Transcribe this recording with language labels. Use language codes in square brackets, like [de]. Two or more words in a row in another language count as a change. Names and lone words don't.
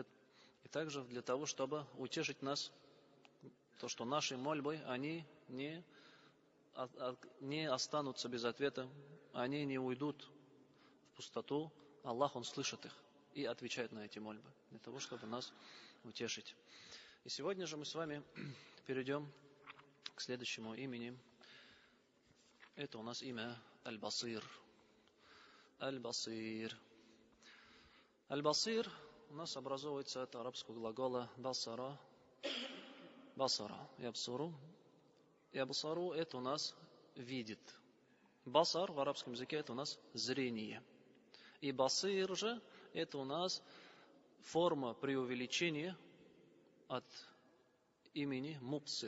[ru] И также для того, чтобы утешить нас, то, что наши мольбы, они не останутся без ответа, они не уйдут в пустоту. Аллах, Он слышит их и отвечает на эти мольбы, для того, чтобы нас утешить. И сегодня же мы с вами перейдем к следующему имени. Это у нас имя Аль-Басир. Аль-Басир. Аль-Басир у нас образовывается от арабского глагола басара. [ar] بصر. يبصر. يبصر [ru] это у нас видит. Басар в арабском языке это у нас зрение. И басир же это у нас форма преувеличения от имени мубсир.